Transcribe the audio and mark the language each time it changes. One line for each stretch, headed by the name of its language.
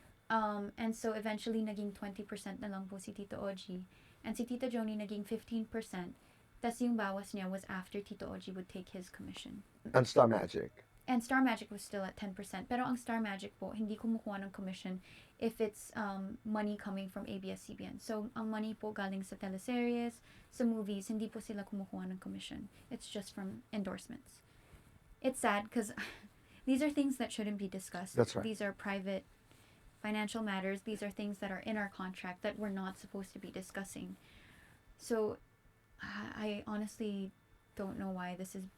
English: And so eventually
Filipino: naging 20% na lang po si Tito Oji. And si Tita Joni naging 15%. Tas yung bawas niya
English: was after Tito Oji would take his commission. And Star Magic. And Star Magic was still at 10%.
Filipino: Pero ang Star Magic po, hindi kumukuha ng commission
English: if it's money coming from ABS-CBN.
Filipino: So, ang money po galing sa teleseries, sa movies, hindi po sila kumukuha ng commission.
English: It's just from endorsements. It's sad because these are things that shouldn't be discussed. That's right. These are private financial matters. These are things that are in our contract that we're not supposed to be discussing. So, I honestly don't know why this is...